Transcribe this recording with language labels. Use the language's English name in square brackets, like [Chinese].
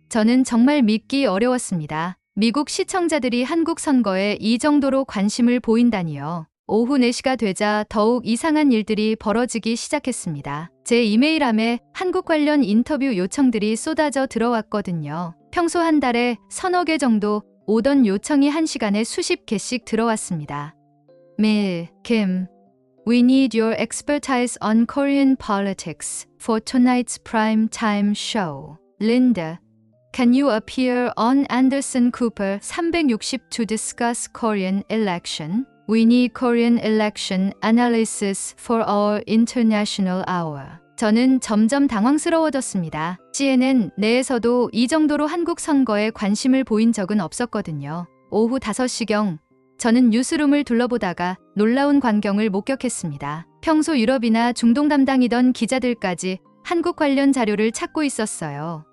[Korean] 저는 정말 믿기 어려웠습니다. 미국 시청자들이 한국 선거에 이 정도로 관심을 보인다니요. 오후 4시가 되자 더욱 이상한 일들이 벌어지기 시작했습니다. 제 이메일함에 한국 관련 인터뷰 요청들이 쏟아져 들어왔거든요. 평소 한 달에 서너 개 정도 오던 요청이 한 시간에 수십 개씩 들어왔습니다. [English] 밀, 김, We need your expertise on Korean politics for tonight's prime time show. Linda, can you appear on Anderson Cooper 360 to discuss Korean election? We need Korean election analysis for our international hour. [Korean] 저는 점점 당황스러워졌습니다. CNN 내에서도 이 정도로 한국 선거에 관심을 보인 적은 없었거든요. 오후 5시경 저는 뉴스룸을 둘러보다가 놀라운 광경을 목격했습니다. 평소 유럽이나 중동 담당이던 기자들까지 한국 관련 자료를 찾고 있었어요.